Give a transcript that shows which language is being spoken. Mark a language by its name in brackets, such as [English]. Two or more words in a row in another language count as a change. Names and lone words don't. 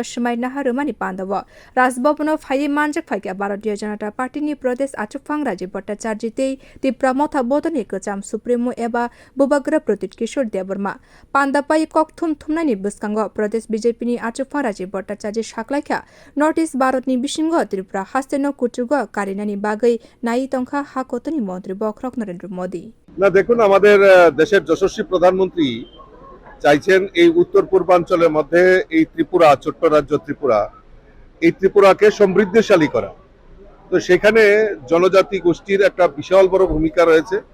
[Kok Borok] समाय नाहारमानि पांदव राजभवन फाइ मानजक फाइका भारतीय जनता पार्टीनि प्रदेश आचुफांग राजीव भट्टाचार्य ते तिप्रा मथा बदनि कचाम सुप्रीमो एबा बुबाग्र प्रतीक किशोर देबबर्मा पांदापाई कक थुम थुमनानि बुस्कांगो प्रदेश बीजेपीनि आचुफांग राजीव भट्टाचार्य साख्लाइखा नॉर्थ ईस्ट भारतनि बिसिंगो त्रिपुरा हास्तेनो कुचुगो कारिनानि बागै नाई तंखा हाकोतनि मंत्री बखरक नरेंद्र मोदी [Bangla] না দেখুন আমাদের দেশের যশস্বী প্রধানমন্ত্রী চাইছেন এই উত্তর পূর্বাঞ্চলের মধ্যে এই ত্রিপুরা ছোট্ট রাজ্য ত্রিপুরা এই ত্রিপুরাকে সমৃদ্ধশালী করা তো সেখানে জনজাতি গোষ্ঠীর একটা বিশাল বড় ভূমিকা রয়েছে